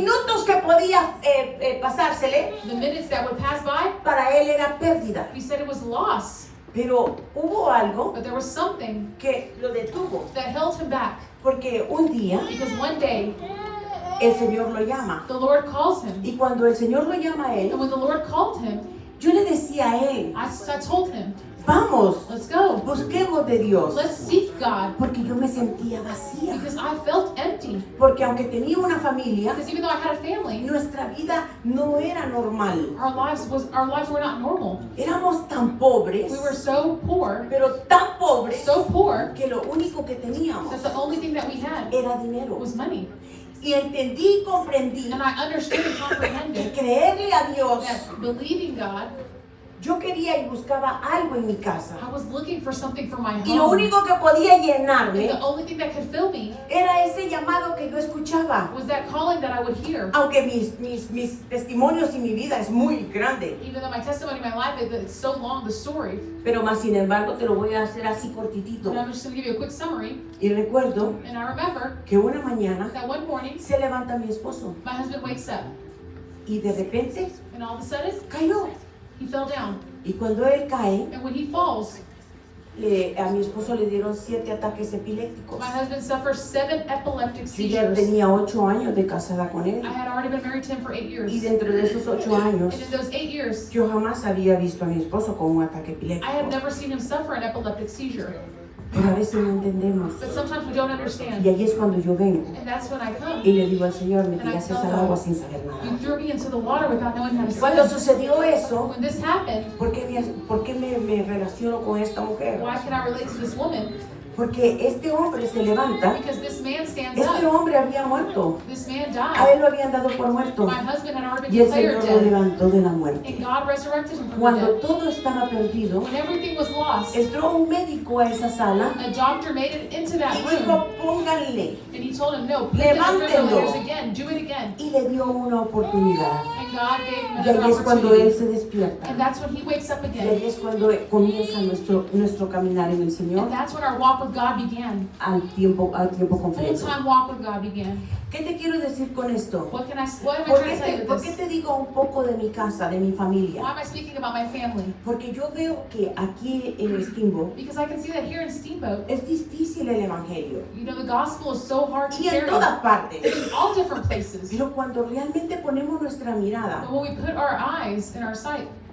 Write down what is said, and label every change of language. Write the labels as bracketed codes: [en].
[es] minutos que podía pasársele, [en] The minutes that would pass by, [es] para él era pérdida. [en] he said it was loss. [es] Pero hubo algo [en] But there was something [es] que lo detuvo. [en] that held him back. [es] Porque un día [en] Because one day, [es] el Señor lo llama. [en] the Lord calls him. [es] Y cuando el Señor lo llama a [en] And [es] él, [en] when the Lord called him, [es] yo le decía a él, [en] I told him, [es] vamos, [en] let's go. [es] busquemos de Dios. [en] Let's seek God. [es] Porque yo me sentía vacía. [en] Because I felt empty. [es] Porque aunque tenía una familia, [en] Because even though I had a family, [es] nuestra vida no era normal. [en] our lives were not normal. [es] Éramos tan pobres, [en] We were so poor, [es] pero tan pobres, [en] so poor, [es] que lo único que teníamos [en] that the only thing that we had [es] era dinero. [en] was money. [es] Y entendí y comprendí [en] And I understood and [es] que [en] comprehended [es] creerle a Dios, [en] that believing God, [es] yo quería y buscaba algo en mi casa. [en] I was looking for something for my [es] Y lo [en] home. [es] único que podía [en] And [es] llenarme [en] the only thing that could fill me [es] era ese llamado que yo escuchaba. [en] was that calling that I would hear. [es] Aunque mis testimonios y mi vida es muy grande, [en] Even though my testimony, my life, it's so long, the story. [es] pero más sin embargo te lo voy a hacer así cortitito. [en] But I'm just going to give you a quick summary. [es] Y recuerdo [en] And I remember [es] que una mañana [en] that one morning, [es] se levanta mi esposo [en] my husband wakes up. [es] y de repente [en] And all of a sudden, [es] cayó. [en] he fell down. [es] Y cuando él cae, [en] And when he falls, [es] a mi esposo le dieron 7 ataques epilépticos. [en] my husband suffers 7 epileptic [es] Yo ya [en] seizures. [es] tenía 8 años de casada con él. [en] I had already been married to him for 8 years. [es] Y dentro de esos 8 años, [en] And in those 8 years, [es] yo jamás había visto a mi esposo con un ataque [en] I had [es] epiléptico. [en] never seen him suffer an epileptic seizure. [es] Pero a veces no entendemos. [en] But sometimes we don't [es] Y [en] understand. [es] ahí es cuando yo vengo [en] And that's when I come. [es] y le digo al Señor, me tiraste al agua sin saber [en] You [es] nada. [en] threw me into the water without knowing how to [es] Cuando [en] swim. [es] sucedió eso, [en] When this happened, [es] ¿por qué me relaciono con esta mujer? [en] why can I relate to this woman? [es] Porque este hombre se levanta. [en] Because this man stands [es] Este [en] up. [es] hombre había muerto. [en] This man [es] A él [en] died. [es] lo habían dado por muerto. [en] My husband had already [es] Y [en] been [es] el Señor [en] declared [es] lo [en] dead. [es] levantó de la muerte. [en] And God resurrected him from the [es] Cuando [en] dead. [es] todo estaba perdido, [en] When everything was lost, [es] entró un médico a esa sala [en] a doctor made it into that [es] y [en] room. [es] dijo, pónganle. [en] And he told him, no, put the [es] Levántenlo. [en] defibrillators again. Do it again. [es] Y le dio una oportunidad. [en] And God gave him [es] Y [en] another [es] ahí es cuando él [en] opportunity. [es] se despierta. [en] And that's when he wakes up [es] Y [en] again. [es] ahí es cuando comienza nuestro caminar en el Señor [en] And that's when our walk with God began. [es] al tiempo completo. [en] Full-time walk with God began. [es] ¿Qué te quiero decir con esto? [en] What am I [es] ¿Por [en] trying to tell you [es] por [en] with [es] qué [en] this? [es] te digo un poco de mi casa, de mi [en] Why [es] familia? [en] am I speaking about my family? [es] Porque yo veo que aquí en Steamboat [en] Because I can see that here in Steamboat, [es] es difícil el evangelio. [en] you know, the gospel is so hard to [es] Y en [en] carry. [es] todas partes. [en] In all different places. [es] Pero cuando realmente ponemos nuestra mirada [en] But when we put our eyes and our sight